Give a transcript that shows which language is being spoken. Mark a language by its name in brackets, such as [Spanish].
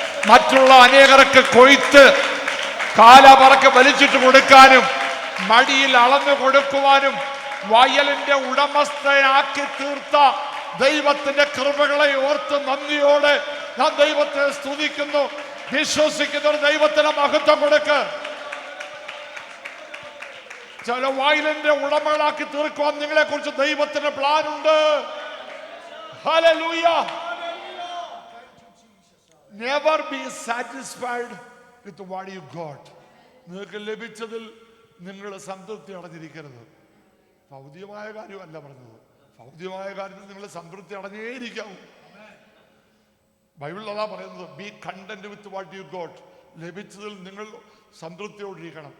[Malayalam] മറ്റുള്ള അനേകർക്ക് കൊയ്ത്ത് കാല പറക്ക് വലിച്ചിട്ട് കൊടുക്കാനും മടിയിൽ അളന്ന് കൊടുക്കുവാനും വയലിന്റെ ഉടമസ്ഥനാക്കി തീർത്ത ദൈവത്തിന്റെ കൃപകളെ ഓർത്ത് നന്ദിയോടെ ഞാൻ ദൈവത്തെ സ്തുതിക്കുന്നു. വിശ്വസിക്കുന്നവർ ദൈവത്തിന് മഹത്വം കൊടുക്ക്. ചില വയലിന്റെ ഉടമകളാക്കി തീർക്കുവാൻ നിങ്ങളെ കുറിച്ച് ദൈവത്തിന് പ്ലാനുണ്ട്. Hallelujah. [English] Never be satisfied with what you got. [Malayalam] നിങ്ങൾക്ക് ലഭിച്ചതിൽ നിങ്ങൾ സംതൃപ്തി അടഞ്ഞിരിക്കരുത്. ഭൗതികമായ കാര്യമല്ല പറഞ്ഞത്, ഭൗതികമായ കാര്യത്തിൽ നിങ്ങൾ സംതൃപ്തി അടഞ്ഞേയിരിക്കാവൂ. ബൈബിളിൽ അതാ പറയുന്നത്, B content with what you got. ലഭിച്ചതിൽ നിങ്ങൾ സംതൃപ്തിയോടിരിക്കണം.